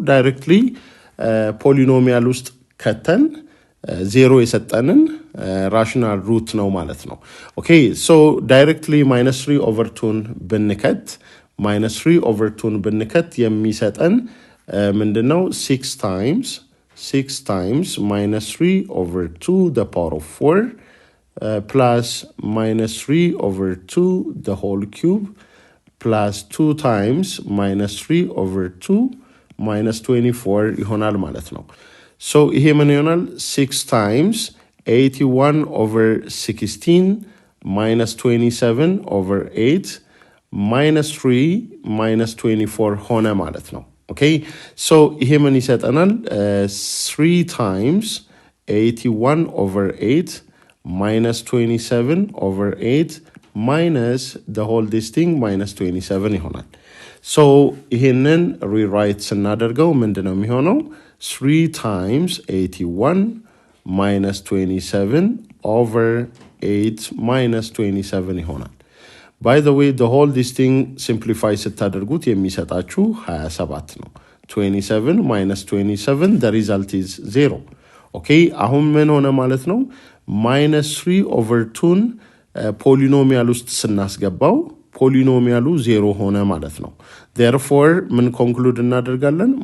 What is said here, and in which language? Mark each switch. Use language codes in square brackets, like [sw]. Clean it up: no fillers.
[am] ዳይሬክትሊ ፖሊኖሚያል ውስጥ ከተን ዜሮ የሰጠንን ራሽናል ሩት ነው ማለት ነው። ኦኬ ሶ ዳይሬክትሊ -3 ኦቨር 2ን ብንከት -3 ኦቨር 2ን ብንከት የሚሰጠን ምንድነው? [en] 6 times -3 over 2 the power of 4 plus -3 over 2 the whole cube plus 2 times -3 over 2 minus 24 [am] ይሆናል ማለት ነው። ሶ ይሄ ምን ይሆናል? [en] 6 times 81 over 16 minus 27 over 8 minus 3 minus 24 [am] ሆነ ማለት ነው። ኦኬ ሶ ይሄ ምን ይሰጠናል? [en] 3 times 81 over 8 minus 27 over 8 minus the whole this thing minus 27 [am] ይሆናል። ሶ ይሄንን ሪራይት ስናደርገው ምንድነው የሚሆነው? [en] 3 times 81 minus 27 over 8 minus 27 [am] ይሆናል። [en] By the way, the whole this thing simplify [am] ስታደርጉት የሚሰጣችሁ 27 ነው። [en] 27 minus 27 the result is 0. [am] Okay, አሁን ምን ሆነ ማለት ነው? -3 over 2ን ፖሊኖሚያል ውስጥ ስናስገባው ፖሊኖሚያሉ 0 ሆነ ማለት ነው። Therefore ምን ኮንክሉድ እናደርጋለን?